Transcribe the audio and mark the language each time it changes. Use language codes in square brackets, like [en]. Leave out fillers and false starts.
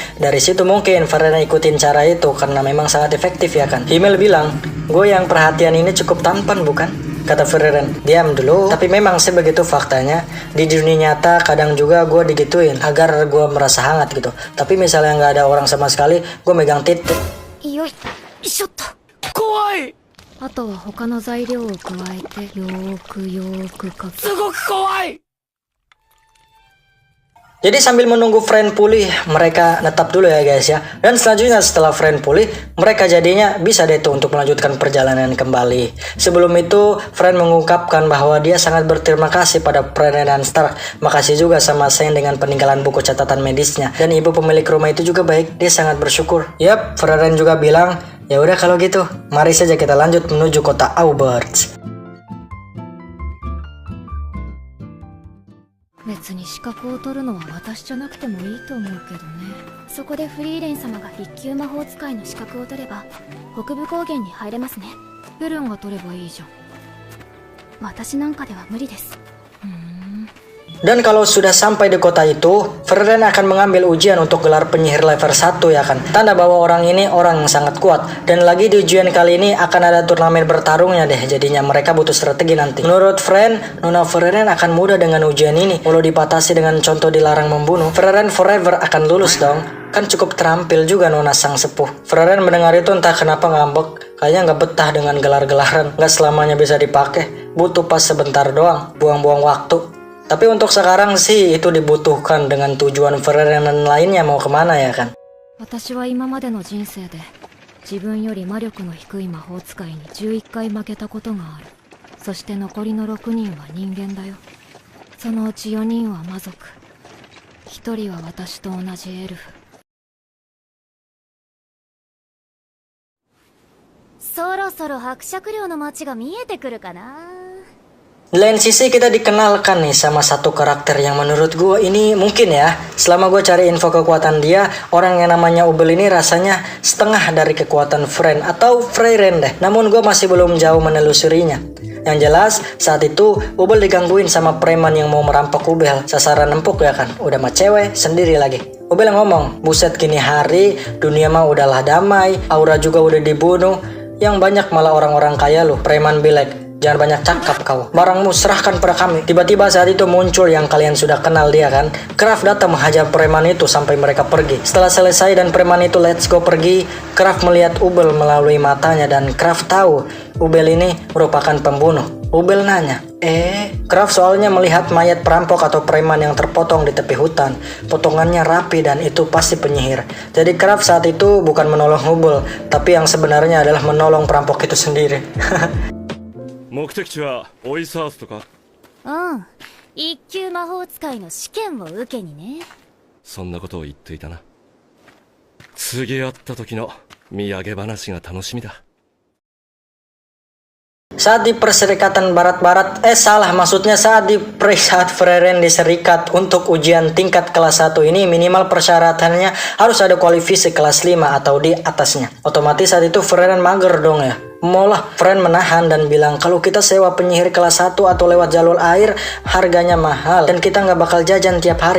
[id] Dari situ mungkin Feren ikutin cara itu karena memang sangat efektif ya kan. Himmel bilang, gue yang perhatian ini cukup tampan bukan? Kata Feren, diam dulu. Tapi memang sebegitu faktanya. Di dunia nyata kadang juga gue digituin agar gue merasa hangat gitu. Tapi misalnya nggak ada orang sama sekali, gue megang titik. [ja] よいしょっと。怖い。あとは他の材料を加えてよーくかけ。すごく怖い。 [id] Jadi sambil menunggu Fren pulih, mereka netap dulu ya guys ya. Dan selanjutnya setelah Fren pulih, mereka jadinya bisa deh tuh untuk melanjutkan perjalanan kembali. Sebelum itu, Fren mengungkapkan bahwa dia sangat berterima kasih pada Fren dan Stark. Makasih juga sama Shane dengan peninggalan buku catatan medisnya. Dan ibu pemilik rumah itu juga baik, dia sangat bersyukur. Yap, Fren juga bilang, ya udah kalau gitu, mari saja kita lanjut menuju kota Auberge. [ja] 別に資格を取るのは私じゃなくてもいいと思うけどね。そこでフリーレン様が1級魔法使いの資格を取れば北部高原に入れますね。フルンが取ればいいじゃん。私なんかでは無理です。 [id] Dan kalau sudah sampai di kota itu, Feren akan mengambil ujian untuk gelar penyihir level 1 ya kan. Tanda bahwa orang ini orang yang sangat kuat. Dan lagi di ujian kali ini akan ada turnamen bertarungnya deh. Jadinya mereka butuh strategi nanti. Menurut Fren, Nona Feren akan mudah dengan ujian ini. Walau dipatasi dengan contoh dilarang membunuh, Feren forever akan lulus dong. Kan cukup terampil juga Nona sang sepuh. Feren mendengar itu entah kenapa ngambek. Kayaknya nggak betah dengan gelar-gelaran. Nggak selamanya bisa dipakai. Butuh pas sebentar doang. Buang-buang waktu. Tapi untuk sekarang sih itu dibutuhkan dengan tujuan Feren dan lainnya mau kemana ya kan. [ja] 私は今までの人生で自分より魔力の低い魔法使いに11回負けたことがある。そして残りの6人は人間だよ。そのうち4人は魔族。 1人は私と同じエルフ。そろそろ伯爵領の街が見えてくるかな。 [id] Di lain sisi kita dikenalkan nih sama satu karakter yang menurut gue ini mungkin ya, selama gue cari info kekuatan dia, orang yang namanya Ubel ini rasanya setengah dari kekuatan Fren atau Freyren deh. Namun gue masih belum jauh menelusurinya. Yang jelas saat itu Ubel digangguin sama preman yang mau merampok Ubel. Sasaran empuk ya kan, udah mah cewek sendiri lagi. Ubel ngomong, buset gini hari, dunia mah udahlah damai, Aura juga udah dibunuh, yang banyak malah orang-orang kaya loh, preman bilek. Jangan banyak cakap kau. Barangmu serahkan pada kami. Tiba-tiba saat itu muncul yang kalian sudah kenal dia kan. Kraft datang menghajar preman itu sampai mereka pergi. Setelah selesai dan preman itu [en] let's go [id] pergi, Kraft melihat Ubel melalui matanya dan Kraft tahu Ubel ini merupakan pembunuh. Ubel nanya, Kraft soalnya melihat mayat perampok atau preman yang terpotong di tepi hutan. Potongannya rapi dan itu pasti penyihir. Jadi Kraft saat itu bukan menolong Hubble, tapi yang sebenarnya adalah menolong perampok itu sendiri. [ja] 目的地はオイサースとか？一級魔法使いの試験を受けにね。そんなことを言っていたな。次会った時の土産話が楽しみだ。 [id] Saat di Perserikatan Barat-Barat, maksudnya saat Freren diserikat untuk ujian tingkat kelas 1 ini minimal persyaratannya harus ada kualifikasi kelas 5 atau di atasnya. Otomatis saat itu Freren mager dong ya. Molah, Fren menahan dan bilang kalau kita sewa penyihir kelas 1 atau lewat jalur air harganya mahal dan kita nggak bakal jajan tiap hari.